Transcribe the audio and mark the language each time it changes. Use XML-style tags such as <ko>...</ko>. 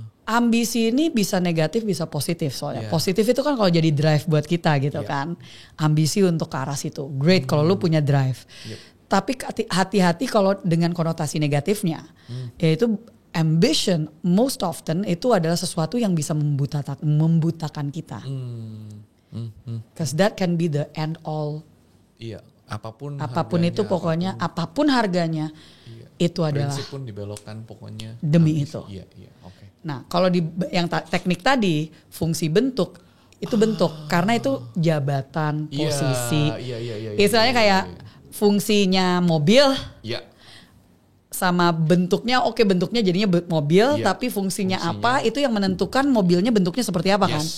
<id>Ambisi ini bisa negatif, bisa positif soalnya. Positif itu kan kalau jadi drive buat kita gitu kan. Ambisi untuk ke arah situ. Great kalau lu punya drive. Tapi hati-hati kalau dengan konotasi negatifnya. Yaitu</id> <en>ambition most often</en> <id>itu adalah sesuatu yang bisa membutakan kita.</id> <en>Because that can be the end all.</en> <id>Iya, apapun itu pokoknya, apapun harganya. Itu adalah prinsip pun dibelokkan pokoknya demi ambisi. Itu. Iya, oke. Nah, kalau di yang teknik tadi fungsi bentuk itu bentuk karena itu jabatan, posisi. Istilahnya kayak fungsinya mobil. Sama bentuknya, bentuknya jadinya mobil, tapi fungsinya apa itu yang menentukan mobilnya bentuknya seperti apa kan?</id>